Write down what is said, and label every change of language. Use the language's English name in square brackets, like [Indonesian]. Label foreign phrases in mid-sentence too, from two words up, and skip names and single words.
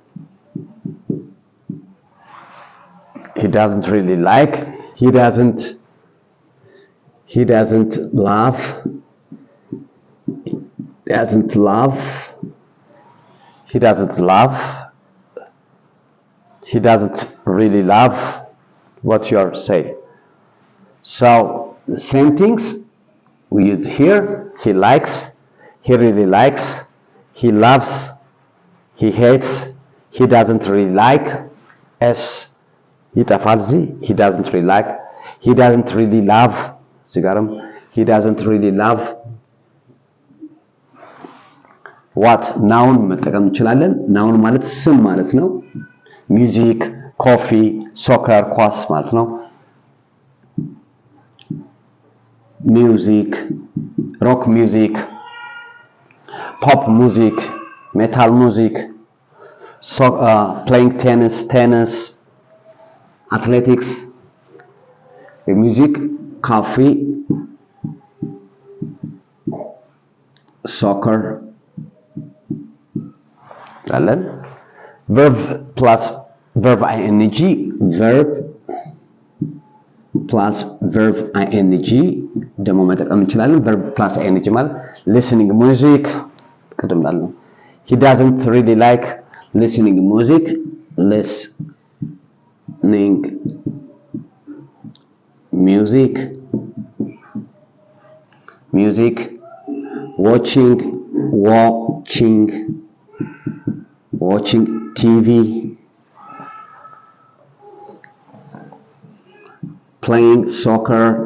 [English] he doesn't really like he doesn't love he doesn't really love what you are saying. So the same things we use here. He likes, he really likes, he loves, he hates, he doesn't really like. S [Amharic] ይጠፋል እዚህ [English] he doesn't really like, he doesn't really love [Amharic] እዚህ ጋርም [English] he doesn't really love. what noun [Amharic] መጠቀም እንችላለን። noun ማለት ስም ማለት ነው። [English] music, coffee, soccer [Amharic] ኳስ ማለት ነው። [English] music, rock music, pop music, metal music, playing tennis, athletics, music, coffee, soccer. verb plus verb ing, verb plus verb ing [Amharic] ደግሞ መጠቀም እንችላለን። [English] verb plus ing ማለት listening music [Amharic] ቀደም ላለው [English] he doesn't really like listening music, listening music, watching TV, playing soccer,